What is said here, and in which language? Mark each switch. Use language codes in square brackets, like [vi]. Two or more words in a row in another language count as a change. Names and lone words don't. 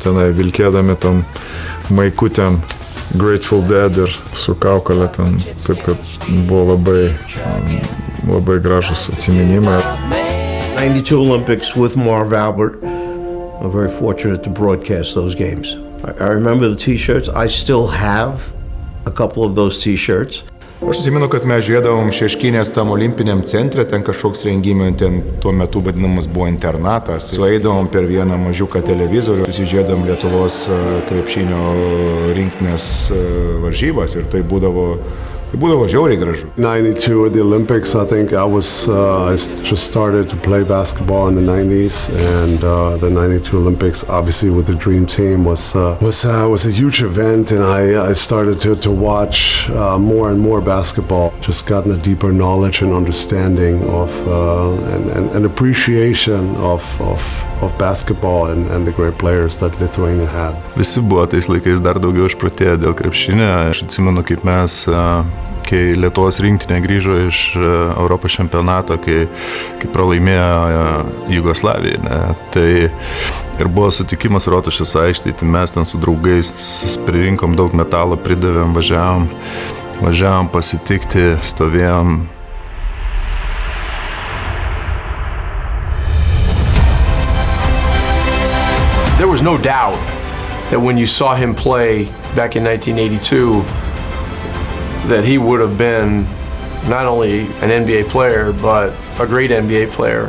[lt] tenai, vilkėdami tam maikutėm Grateful Dead ir su kaukolė ten, taip kad buvo labai gražus atsiminimai. [en] 92 Olympics with Marv Albert. I'm very fortunate to broadcast those games. I remember the t-shirts. I still have a couple of those t-shirts. [lt] Aš atsimenu, kad mes žiūrėdavom Šeškinės tam olimpiniam centre, ten kažkoks rengimas, ten tuo metu vadinamas buvo internatas. Sueidavom per vieną mažiuką televizorių, žiūrėdavom Lietuvos krepšinio rinktinės varžybas ir tai būdavo žiauriai gražu. [en] 92 at the Olympics, I think I just started to play basketball in the 90s, and the 92 Olympics, obviously with the Dream Team, was a huge event, and I started to watch more and more basketball. Just gotten a deeper knowledge and understanding of and appreciation of basketball and the great players that Lithuania had. [lt] Visi buvo tais laikais dar daugiau išprotėję dėl krepšinio. Aš atsimenu, kaip mes, kai Lietuvos rinktinė grįžo iš Europos čempionato, kai pralaimėjo Jugoslavijai, ne, tai ir buvo sutikimas Rotušės aikštėje, tai mes ten su draugais pririnkom daug metalo, pridavėm, važiavom pasitikti, stovėjom. [en] There was no doubt that when you saw him play back in 1982, that he would have been not only an NBA player, but a great NBA player.